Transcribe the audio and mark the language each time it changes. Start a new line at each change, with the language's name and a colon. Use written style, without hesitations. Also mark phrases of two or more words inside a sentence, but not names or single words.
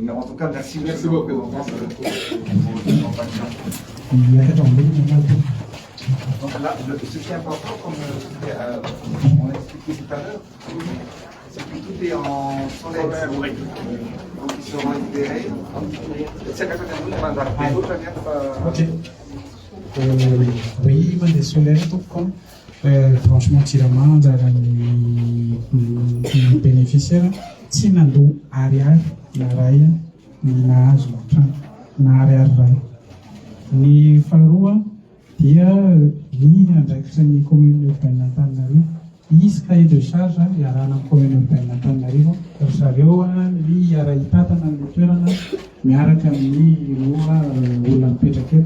French: Mais en tout cas, merci beaucoup. Donc là, ce qui est important, comme on a expliqué tout à l'heure, c'est que tout est en solaire. Donc ils seront libérés. Oui,
Malagasy: mandeha solaire tompoko franchement tirama anjara ny bénéficiaire tsy nandoa ariary na ray ny nahazo trano na ariary ray. Ny faharoa dia ny andraikitra ny commune urbaine Antananarivo izy
French: cahier de charge
Malagasy: iarahana amin'ny commune urbaine Antananarivo ry zareo ny ara-hitatana ny toerana miaraka amin'ny olona mipetraka eto.